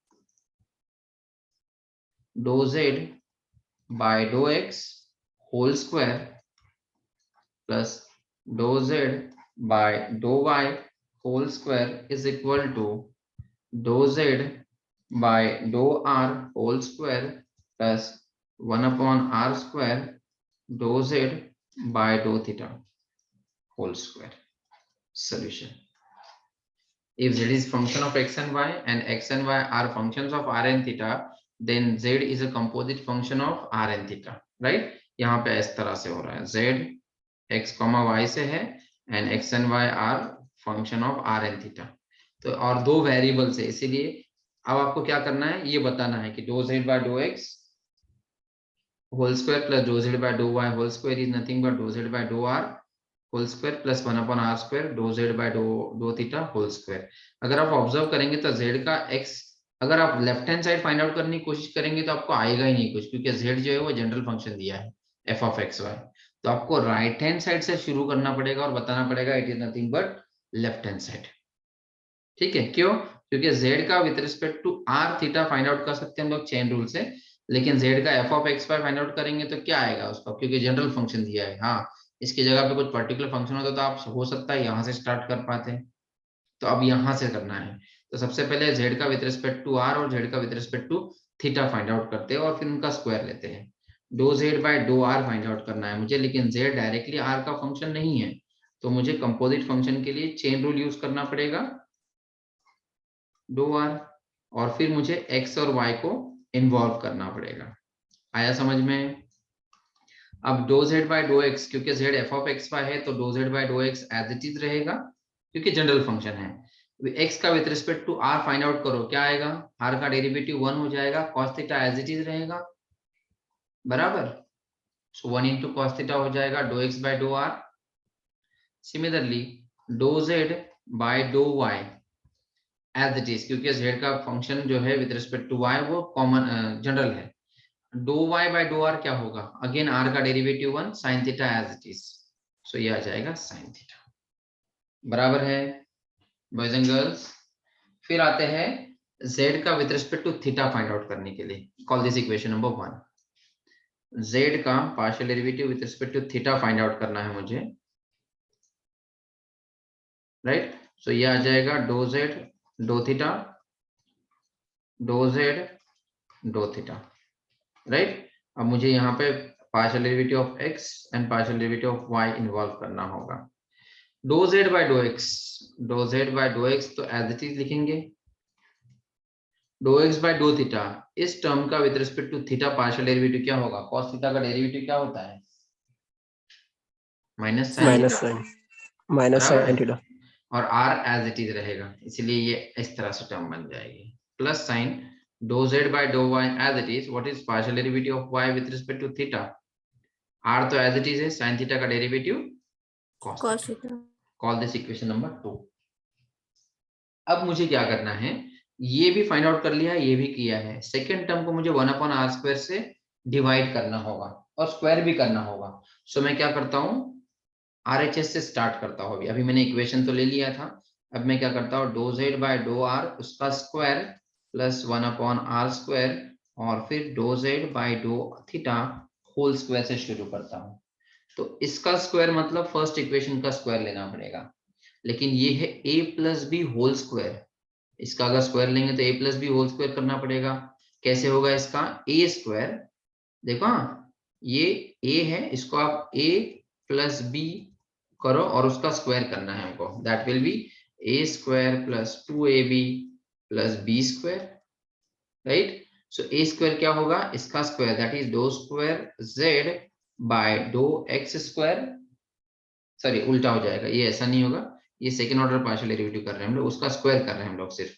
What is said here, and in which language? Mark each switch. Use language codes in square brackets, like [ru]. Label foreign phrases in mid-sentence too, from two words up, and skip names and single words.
[en] dou z by dou x whole square plus dou z by dou y whole square is equal to dou z by dou r whole square plus 1 upon r square dou z by dou theta whole square. Solution. If z is function of x and x and y are functions of r and theta, then z is a composite function of r and theta, right? [hi] यहाँ पे इस तरह से हो रहा है, z x, y से है [en] and x and y are function of r and theta। [hi] तो और दो वेरिएबल्स है, इसीलिए अब आपको क्या करना है, ये बताना है कि [en] dou z by dou x whole square plus dou z by dou y whole square is nothing but dou z by dou r whole square plus 1 upon r square dou z by dou theta whole square। [hi] अगर आप ऑब्जर्व करेंगे तो z का x, अगर आप [en] left hand side find out [hi] करने की कोशिश करेंगे तो आपको आएगा ही नहीं कुछ, क्योंकि z जो है वो [en] general function [hi] दिया है [en] f of x y। [hi] तो आपको [en] right hand side [hi] से शुरू करना पड़ेगा और बताना पड़ेगा [en] it is nothing but left hand side. [hi] ठीक है, क्यों? क्योंकि z का [en] with respect to r theta find out [hi] कर सकते हैं हम लोग [en] chain rule [hi] से, लेकिन z का [en] f of x y find out [hi] करेंगे तो क्या आएगा उसका, क्योंकि [en] general function [hi] दिया है। हाँ, इसकी जगह पे कुछ [en] particular function [hi] होता तो आप हो सकता है यहाँ से स्टार्ट कर पाते, तो अब यहाँ से करना है। तो सबसे पहले z का [en] with respect to r [hi] और z का [en] with respect to theta find out [hi] करते हैं और फिर उनका स्क्वायर लेते हैं। [en] dou z by dou r find out [hi] करना है मुझे, लेकिन z डायरेक्टली r का फंक्शन नहीं है, तो मुझे [en] composite function [hi] के लिए [en] chain rule use [hi] करना पड़ेगा [en] dou r, [hi] और फिर मुझे x और y को इन्वॉल्व करना पड़ेगा। आया समझ में? अब [en] dou z by dou x, [hi] क्योंकि z [en] f of x y [hi] है तो [en] dou z by dou x as it is [hi] रहेगा क्योंकि [en] general function [hi] है। x का [en] with respect to r find out [hi] करो, क्या आएगा, r का डेरिवेटिव 1 हो जाएगा, [en] cos theta as it is [hi] रहेगा, बराबर। [en] so 1 into cos theta [hi] हो जाएगा [en] dou x by dou r। Similarly dou z by dou y as it is, [hi] क्योंकि z का फंक्शन जो है [en] with respect to y [hi] वो [en] common general [hi] है। [en] dou y by dou r [hi] क्या होगा, अगेन r का डेरिवेटिव 1, [en] sin theta as it is, [hi] सो ये आ जाएगा [en] sin theta, [hi] बराबर है [en] boys and girls. [hi] फिर आते हैं z का [en] with respect to theta find out [hi] करने के लिए, [en] call this equation number 1. [hi] z का [en] partial derivative with respect to theta find out [hi] करना है मुझे, राइट। सो ये आ जाएगा [en] dou z dou theta dou z dou theta, [hi] राइट। अब मुझे यहाँ पे [en] partial derivative of x and partial derivative of y [hi] इन्वॉल्व करना होगा। [en] dou z by dou x [hi] तो [en] as it is [hi] लिखेंगे, [en] dou x by dou theta, [hi] इस टर्म का [en] with respect to theta partial derivative [hi] क्या होगा, [en] cos theta [hi] का डेरिवेटिव क्या होता है, [en] minus sine theta, [hi] और r [en] as it is [hi] रहेगा, इसलिए ये इस तरह से टर्म बन जाएगी, [en] plus sine dou z by dou y as it is, what is partial derivative of y with respect to theta, [hi] r तो [en] as it is [hi] है, [en] sin theta [hi] का डेरिवेटिव [en] cos theta. Call this equation number 2. [hi] अब मुझे क्या करना है, ये भी [en] find out [hi] कर लिया है, ये भी किया है, [en] second term [hi] को मुझे [en] 1 upon r square [hi] से डिवाइड करना होगा और स्क्वायर भी करना होगा। सो मैं क्या करता हूँ, RHS से स्टार्ट करता हूँ। अभी मैंने इक्वेशन तो ले लिया था, अब मैं क्या करता हूँ, [en] dou z by dou r [hi] उसका स्क्वायर [en] plus 1 upon r square [hi] और फिर [en] dou z by dou theta whole square [hi] से शुरू करता हूँ। तो इसका स्क्वायर मतलब [en] first equation [hi] का स्क्वायर लेना पड़ेगा, लेकिन ये है [en] a plus b whole square, [hi] इसका अगर स्क्वायर लेंगे तो [en] a plus b whole square [hi] करना पड़ेगा। कैसे होगा इसका, [en] a square, [hi] देखो ये a है, इसको आप [en] a plus b [hi] करो और उसका स्क्वायर करना है हमको, [en] That will be a square plus 2ab plus b square, right. [hi] सो [en] a square [hi] क्या होगा, इसका स्क्वायर [en] that is dou square z by dou x square, [hi] सॉरी उल्टा हो जाएगा, ये ऐसा नहीं होगा, ये [en] second order partial derivative [hi] कर रहे हैं हम लोग, उसका स्क्वायर कर रहे हैं हम लोग सिर्फ।